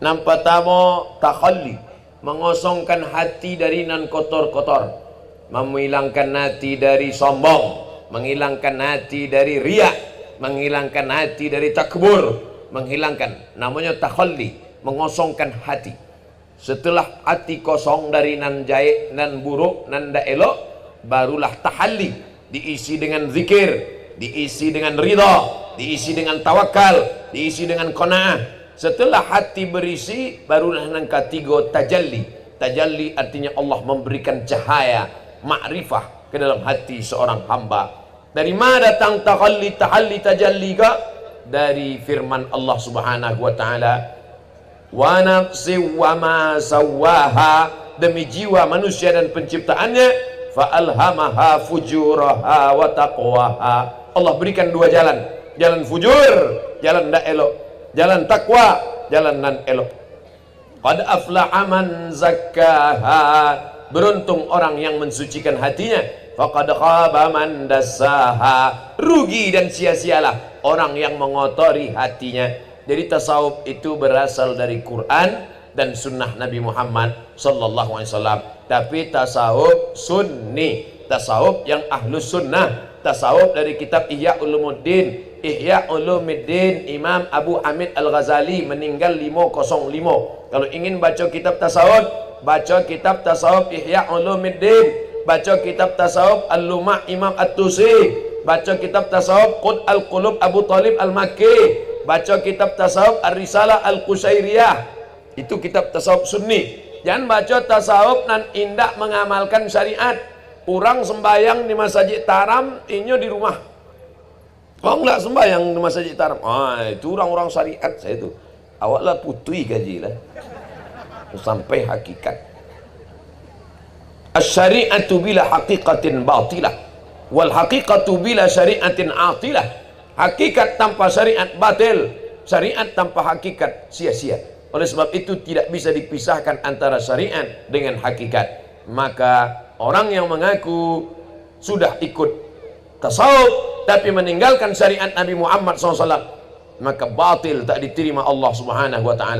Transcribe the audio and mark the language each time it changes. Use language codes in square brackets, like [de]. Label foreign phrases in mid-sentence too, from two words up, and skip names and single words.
[id] Nampak pertama takhalli, mengosongkan hati dari nan kotor-kotor, menghilangkan hati dari sombong, menghilangkan hati dari riya, menghilangkan hati dari takbur, menghilangkan, namanya takhalli, mengosongkan hati. Setelah hati kosong dari [min] nan jaik, [id] nan buruk, [min] nan da elok, [id] barulah tahalli, diisi dengan zikir, diisi dengan ridha, diisi dengan tawakal, diisi dengan qanaah. Setelah hati berisi, barulah nan ketiga tajalli. Tajalli artinya Allah memberikan cahaya makrifah ke dalam hati seorang hamba. Dari mana datang tahalli, tahalli, tajalli ka? Dari firman Allah [ar] سبحانه وتعالى, ونفس وما سواها, [id] demi jiwa manusia dan penciptaannya, [ar] فألهمها فجورها وتقواها. [id] Allah berikan 2 jalan, jalan fujur, jalan [min] ndak elok, [id] jalan takwa, jalan [min] nan elok. [ar] قد أفلح من زكاها, [id] beruntung orang yang mensucikan hatinya. [ar] وقد خاب من دساها, [id] rugi dan sia-sialah orang yang mengotori hatinya. Jadi tasawuf itu berasal dari Quran dan sunnah Nabi Muhammad [ar] صلى الله عليه وسلم. [id] Tapi tasawuf sunni, tasawuf yang [ar] أهل السنة, [id] tasawuf dari kitab Ihya Ulumuddin. Ihya Ulumuddin Imam Abu Hamid Al-Ghazali meninggal 505. Kalau ingin baca kitab tasawuf, baca kitab tasawuf Ihya Ulumuddin, baca kitab tasawuf Al-Lumah Imam At-Tusi, baca kitab tasawuf Qud Al-Qulub Abu Talib Al-Makki, baca kitab tasawuf Ar-Risalah Al-Qusairiyah. Itu kitab tasawuf sunni. Jangan baca tasawuf [min] nan indak [id] mengamalkan syariat. Orang sembayang di masjid Taram, inyo di rumah. Kau enggak sembayang di masjid Taram. Itu orang-orang syariat saya itu. [min] Awaklah putui gaji lah. Sampai hakikat. [ar] الشريعة بلا حقيقة باطلة والحقيقة بلا شريعة عاطلة. [id] Hakikat tanpa syariat batil, syariat tanpa hakikat sia-sia. Oleh sebab itu tidak bisa dipisahkan antara syariat dengan hakikat. Maka orang yang mengaku sudah ikut tasawuf tapi meninggalkan syariat Nabi Muhammad SAW, maka batil, tak diterima Allah [ar] سبحانه وتعالى.